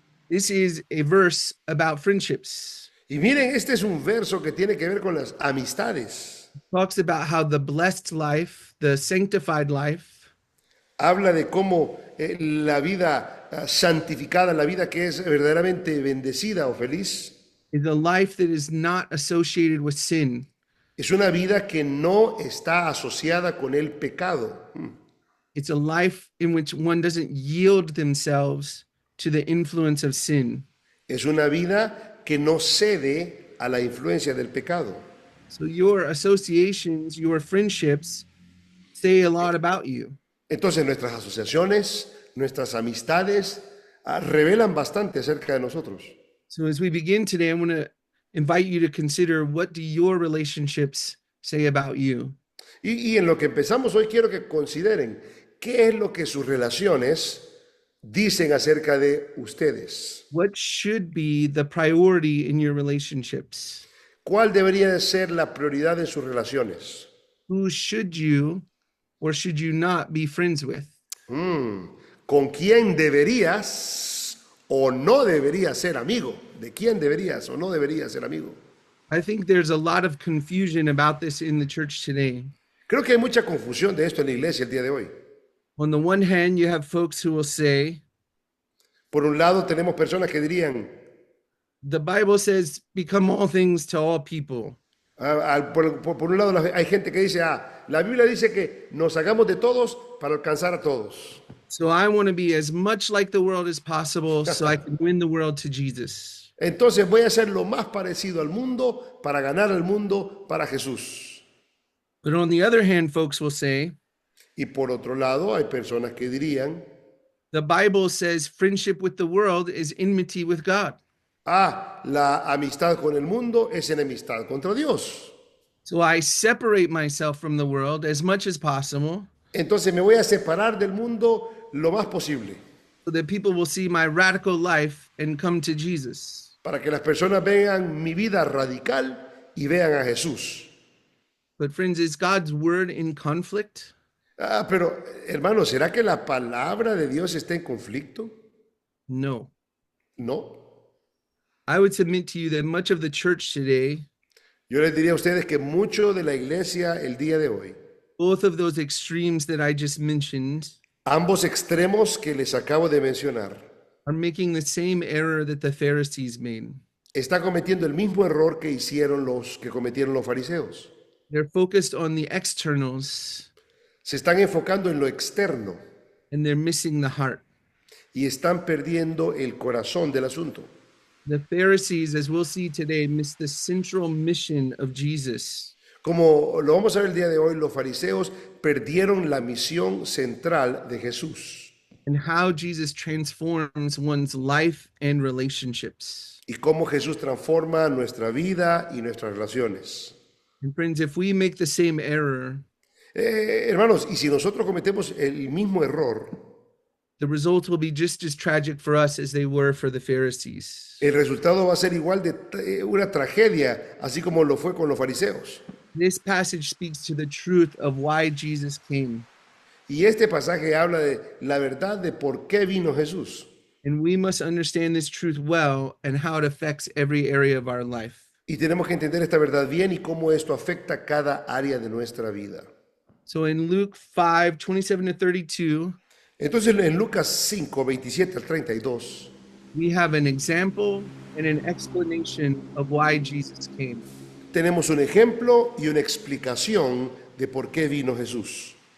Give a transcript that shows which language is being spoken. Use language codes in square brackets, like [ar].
[en] This is a verse about friendships. [es] Y miren, este es un verso que tiene que ver con las amistades. [en] Talks about how the blessed life, the sanctified life, [es] Habla de cómo la vida santificada, la vida que es verdaderamente bendecida o feliz, [en] is a life that is not associated with sin. [es] es una vida que no está asociada con el pecado. [en] It's a life in which one doesn't yield themselves to the influence of sin. [es] Es una vida que no cede a la influencia del pecado. [en] So your associations, your friendships say a lot about you. [es] Entonces nuestras asociaciones, nuestras amistades revelan bastante acerca de nosotros. [en] So as we begin today, I want to invite you to consider, what do your relationships say about you? [es] Y en lo que empezamos hoy quiero que consideren qué es lo que sus relaciones dicen acerca de ustedes. [en] What should be the priority in your relationships? [es] ¿Cuál debería de ser la prioridad en sus relaciones? [en] Who should you or should you not be friends with? [es] ¿Con quién deberías o no deberías ser amigo? ¿De quién deberías o no deberías ser amigo? [en] I think there's a lot of confusion about this in the church today. [es] Creo que hay mucha confusión de esto en la iglesia el día de hoy. [en] On the one hand, you have folks who will say, [es] Por un lado tenemos personas que dirían, [en] the Bible says, become all things to all people. [es] por un lado hay gente que dice, la Biblia dice que nos hagamos de todos para alcanzar a todos. [en] So I want to be as much like the world as possible so I can win the world to Jesus. [es] Entonces voy a ser lo más parecido al mundo para ganar al mundo para Jesús. [en] But on the other hand, folks will say, [es] Y por otro lado hay personas que dirían, [en] the Bible says friendship with the world is enmity with God. [es] la amistad con el mundo es enemistad contra Dios. [en] So I separate myself from the world as much as possible [es] Entonces me voy a separar del mundo lo más posible [en] so that people will see my radical life and come to Jesus. [es] para que las personas vean mi vida radical y vean a Jesús. [en] But friends, is God's word in conflict? [es] Pero hermano, ¿será que la palabra de Dios está en conflicto? [en] No. [es] No. [en] I would submit to you that much of the church today, [es] Yo les diría a ustedes que mucho de la iglesia el día de hoy, [en] both of those extremes that I just mentioned, [es] ambos extremos que les acabo de mencionar, [en] are making the same error that the Pharisees made. [es] está cometiendo el mismo error que hicieron los que cometieron los fariseos. [en] They're focused on the externals [es] Se están enfocando en lo externo [en] and they're missing the heart. [es] y están perdiendo el corazón del asunto. [en] The Pharisees, as we'll see today, missed the central mission of Jesus. [es] Como lo vamos a ver el día de hoy, los fariseos perdieron la misión central de Jesús [en] And how Jesus transforms one's life and relationships. [es] y cómo Jesús transforma nuestra vida y nuestras relaciones. [en] And friends, if we make the same error, [es] Hermanos, y si nosotros cometemos el mismo error, [en] the results will be just as tragic for us as they were for the Pharisees. [es] el resultado va a ser igual de una tragedia, así como lo fue con los fariseos. [en] This passage speaks to the truth of why Jesus came. [es] Y este pasaje habla de la verdad de por qué vino Jesús. [en] And we must understand this truth well and how it affects every area of our life. [es] Y tenemos que entender esta verdad bien y cómo esto afecta cada área de nuestra vida. [en] So in Luke 5, 27 to 32, [es] Entonces en Lucas 5, 27 al 32, [en] we have an example and an explanation of why Jesus came. [es] tenemos un ejemplo y una explicación de por qué vino Jesús.